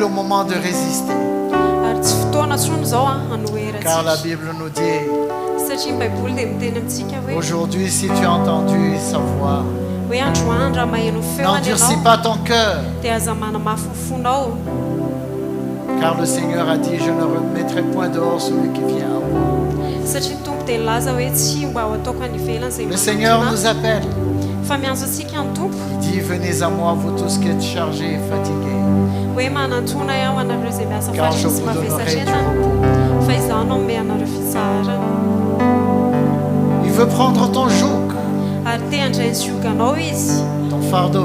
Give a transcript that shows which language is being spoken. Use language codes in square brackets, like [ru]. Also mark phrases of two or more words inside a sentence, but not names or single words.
[fr] moment de résister. [mg] Ary tsy fotoana tsony zao [fr] Car la [mg] hanoherantsika [fr] Bible nous dit, [mg] satria ny baiboly dia miteny amintsika hoe [fr] aujourd'hui, si tu as entendu sa voix, [mg] hoe androany raha maheno feony [fr] n'endurcis [mg] ianao [fr] pas ton cœur. [mg] dia aza manamafy ny fonao. [fr] Car le Seigneur a dit, je ne remettrai point dehors celui qui vient à moi. [mg] Satria ny tompo dia laza hoe tsy mba ho ataoko any ivelany zay [fr] Le Seigneur [mg] manatona [fr] nous appelle. [mg] fa miantso antsika ny tompo [fr] Il dit, venez à moi, vous tous qui êtes chargés et fatigués, [mg] hoe manantona aho anareo zay miasa [fr] car je [mg] fatrany sy [fr] vous donnerai du [mg] mavesatretana [fr] repos. [mg] fa izaho no ome anareo fitsarana. [fr] Il veut prendre ton joug, [mg] Ary te handray ny zioganao izy [fr] ton fardeau,